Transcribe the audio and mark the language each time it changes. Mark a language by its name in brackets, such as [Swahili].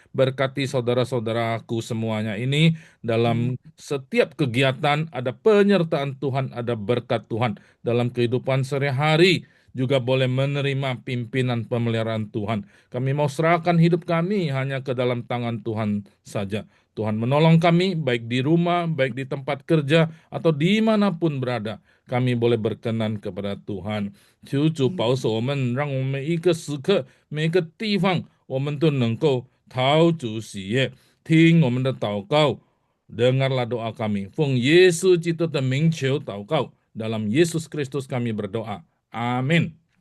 [Indonesian] Berkati saudara-saudaraku semuanya ini dalam setiap kegiatan ada penyertaan Tuhan, ada berkat Tuhan dalam kehidupan sehari-hari. Juga boleh menerima pimpinan pemeliharaan Tuhan. Kami mau serahkan hidup kami hanya ke dalam tangan Tuhan saja. Tuhan menolong kami baik di rumah, baik di tempat kerja, atau dimanapun berada. Kami boleh berkenan kepada Tuhan。 [Chinese] 求主保守我们，让我们每一个时刻、每一个地方，我们都能够讨主喜悦。听我们的祷告， [Indonesian] dengarlah doa kami。 [Chinese] 奉耶稣基督的名求祷告， [Indonesian] dalam Yesus Kristus kami berdoa. Amin.